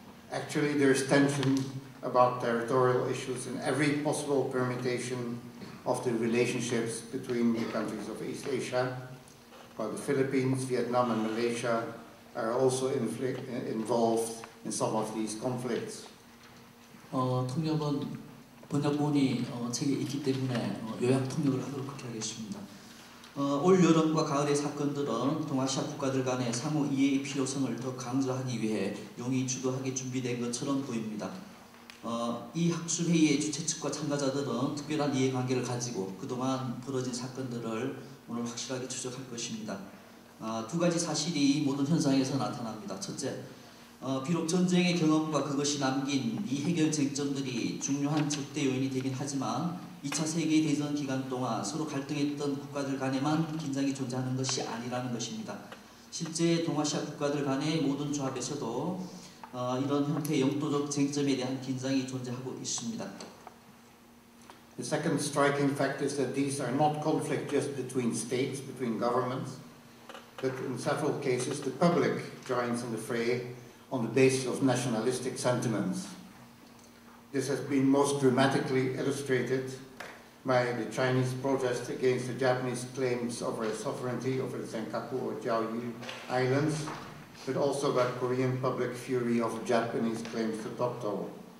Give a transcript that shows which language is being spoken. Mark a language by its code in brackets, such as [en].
[en] Actually, there is tension about territorial issues in every possible permutation of the relationships between the countries of East Asia, while the Philippines, Vietnam and Malaysia are also involved in some of these conflicts. [ko] 통역은 번역본이 책에 있기 때문에 요약 통역을 하도록 그렇게 하겠습니다. 올 여름과 가을의 사건들은 동아시아 국가들 간의 상호 이해의 필요성을 더 강조하기 위해 용이 주도하게 준비된 것처럼 보입니다. 이 학술회의의 주최 측과 참가자들은 특별한 이해관계를 가지고 그동안 벌어진 사건들을 오늘 확실하게 추적할 것입니다. 두 가지 사실이 모든 현상에서 나타납니다. 첫째, 비록 전쟁의 경험과 그것이 남긴 미해결 쟁점들이 중요한 적대 요인이 되긴 하지만 2차 세계대전 기간 동안 서로 갈등했던 국가들 간에만 긴장이 존재하는 것이 아니라는 것입니다. 실제 동아시아 국가들 간의 모든 조합에서도 이런 형태의 영도적 쟁점에 대한 긴장이 존재하고 있습니다. [en] The second striking fact is that these are not conflicts just between states, between governments, but in several cases the public joins in the fray on the basis of nationalistic sentiments. This has been most dramatically illustrated by the Chinese protest against the Japanese claims over sovereignty over the Senkaku or Jiaoyu Islands, but also by Korean public fury over Japanese claims to Dokdo.